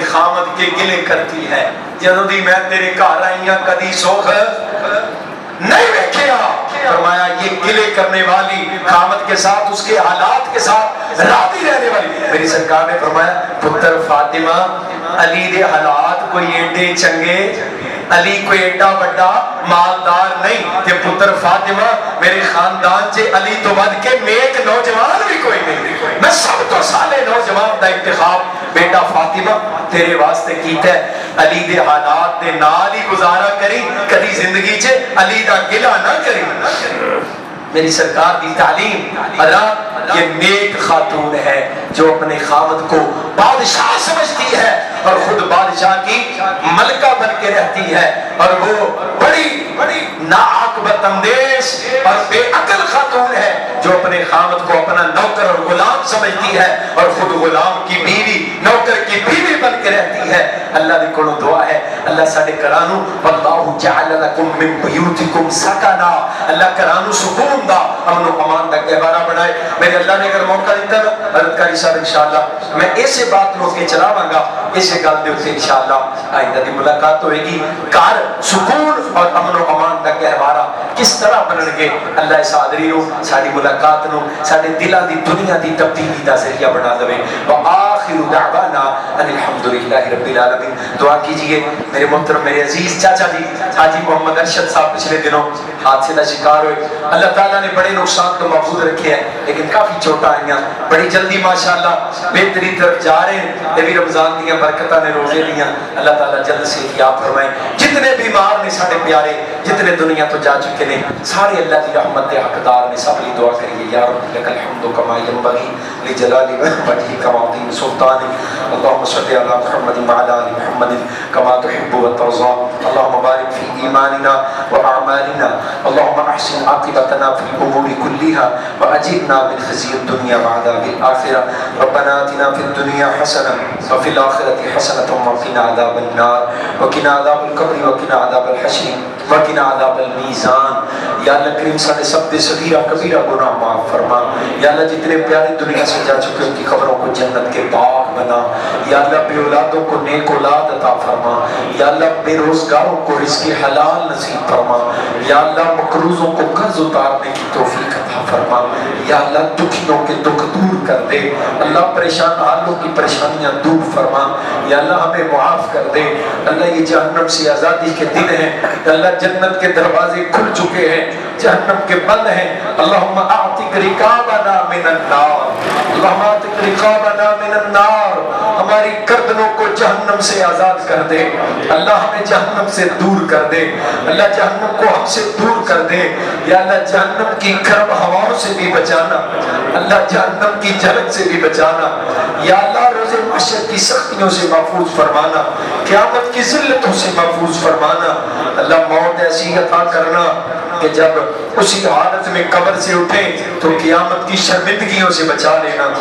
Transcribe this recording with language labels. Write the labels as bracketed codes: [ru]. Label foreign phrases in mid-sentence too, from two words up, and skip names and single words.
[ur] خامد کے گلے کرتی ہے، [pa] جدوں دی میں تیرے گھر آئی ہاں کدی سوکھ نہیں ویکھیا، [ur] فرمایا یہ گلے کرنے والی خامد کے ساتھ اس کے حالات کے ساتھ راضی رہنے والی، [pa] میری سرکار نے فرمایا پتر فاطمہ علی دے حالات کوئی ایڈے چنگے علی کوئی ایڈا بڑا مالدار نہیں کہ پتر فاطمہ میرے خاندان چے علی تو ود کے نیک نوجوان بھی کوئی نہیں، میں سب تو سالے نوجوان دا انتخاب بیٹا فاطمہ تیرے واسطے کیتا ہے۔ علی دے حالات دے نال ہی گزارا کری، کدی زندگی چے علی دا گلہ نہ کری۔ [ur] میری سرکار دی تعلیم حضرات یہ نیک خاتون ہے جو اپنے خاوند کو بادشاہ سمجھتی ہے اور خود بادشاہ کی ملکہ بن کے رہتی ہے، اور وہ بڑی ناعاقبت اندیش اور بے عقل خاتون ہے جو اپنے خاوند کو اپنا نوکر اور غلام سمجھتی ہے اور خود غلام کی بیوی نوکر کی بیوی بن کے رہتی ہے۔ [pa] اللہ دی کولوں دعا ہے اللہ ساڈے گھرانوں [ar] واللہ جعل لکم من بیوتکم سکنا، [pa] اللہ گھرانوں سکون دا امن و امان دا گہوارہ بنائے۔ میرے اللہ نے اگر موقع دیتا نا حضرت قاری صاحب انشاءاللہ میں ایسے بات رو کے چلاواں گا، اسے گل دے اوتے انشاءاللہ آئندہ دی ملاقات ہوئے گی۔ گھر سکون اور امن و امان دا گہوارہ کس طرح بنن گے، اللہ اس حاضری نو ساری ملاقات نو سارے دلاں دی دنیا دی تبدیلی دا ذریعہ بنا دے۔ [ar] وآخر دعوانا ان الحمدللہ رب العالمین۔ [ur] دعا کیجئے میرے محترم میرے عزیز چاچا جی حاجی محمد ارشد صاحب پچھلے دنوں حادثے کا شکار ہوئے، اللہ تعالیٰ نے بڑے نقصان تو محفوظ رکھے ہیں لیکن [pa] کافی چوٹاں آئیاں، [ur] بڑی جلدی ماشاءاللہ بہتری طرف جا رہے ہیں۔ [pa] یہ بھی رمضان دیاں برکتاں نے روزے دیاں، [ur] اللہ تعالیٰ جلد سے احتیاط فرمائے۔ [pa] جتنے بیمار نے سارے پیارے جتنے دنیا تو جا چکے نے سارے اللہ کی رحمت کے حقدار نے، سب لی دعا کریے [ar] یا رب لک الحمد کما ینبغی لجلال وجهک وعظیم سلطانک، اللهم صل علی محمد وعلی آل محمد کما تحب وترضى، اللهم بارک فی ایماننا واعمالنا، اللهم احسن عاقبتنا فی الامور كلها واجرنا من خزي الدنيا وعذاب الاخرة، ربنا آتنا في الدنيا حسنة وفي الآخرة حسنة وقنا عذاب النار وقنا عذاب القبر وقنا عذاب الحشر وقنا عذاب المیزان۔ [ur] یا اللہ کریم [pa] سارے سب دے [ur] صغیرہ کبیرہ گناہ معاف فرما، یا اللہ جتنے پیارے دنیا سے جا چکے ان کی قبروں کو جنت کے باغ بنا، یا اللہ بے اولادوں کو نیک اولاد عطا فرما، یا اللہ بے روزگاروں کو رزق حلال نصیب فرما، یا اللہ مقروضوں کو قرض اتارنے کی توفیق عطا فرما، یا اللہ دکھیوں کے دکھ دور کر دے، اللہ پریشان حالوں کی پریشانیاں دور فرما، یا اللہ ہمیں معاف کر دے۔ اللہ یہ جہنم سے آزادی کے دن ہیں، اللہ جنت کے دروازے کھل چکے ہیں، جہنم کے بند ہیں، [ar] اللہم اعتق رقابنا من النار، اللہم اعتق رقابنا من النار، [ur] ہماری گردنوں کو جہنم سے آزاد کر دے، اللہ ہمیں جہنم سے دور کر دے، اللہ جہنم کو ہم سے دور کر دے، یا اللہ جہنم کی گرم ہواؤں سے بھی بچانا، اللہ جہنم کی جھلک سے بھی بچانا، یا اللہ روز محشر کی سختیوں سے محفوظ فرمانا، قیامت کی ذلتوں سے محفوظ فرمانا، اللہ موت ایسی عطا کرنا کہ جب اسی حالت میں قبر سے اٹھیں تو قیامت کی شرمندگیوں سے بچا لینا۔